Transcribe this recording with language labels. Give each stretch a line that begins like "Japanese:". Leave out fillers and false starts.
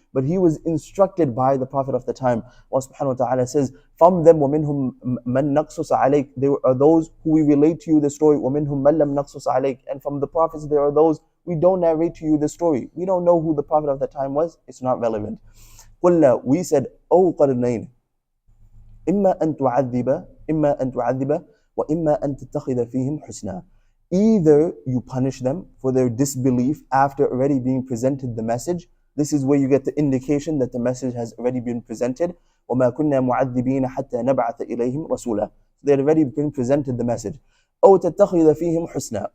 English: But he was instructed by the Prophet of the time. Allah subhanahu wa ta'ala says, from them,
Arabic: وَمِنْهُمْ مَنْ نَقْصُصَ عَلَيْكَ,
English: there are those who we relate to you the story.
Arabic: وَمِنْهُمْ مَنْ لَمْ نَقْصُصَ عَلَيْكَ,
English: and from the prophets there are those we don't narrate to you the story. We don't know who the Prophet of the time was. It's not relevant.
Arabic: قُلْنَا,
English: we said, O Qarnayn,
Arabic: إِمَّا أَن تُعَذِّبَ وَإِمَّا أَن تَتَّخِذَ فِيهِمْ حُسْنًا.
English: Either you punish them for their disbelief after already being presented the message. This is where you get the indication that the message has already been presented.
Arabic: وَمَا كُنَّا مُعَذِّبِينَ حَتَّى نَبْعَثَ إِلَيْهِمْ رَسُولًا.
English: They had already been presented the message.
Arabic: أَوْ تَتَّخِذَ فِيهِمْ حُسْنًا.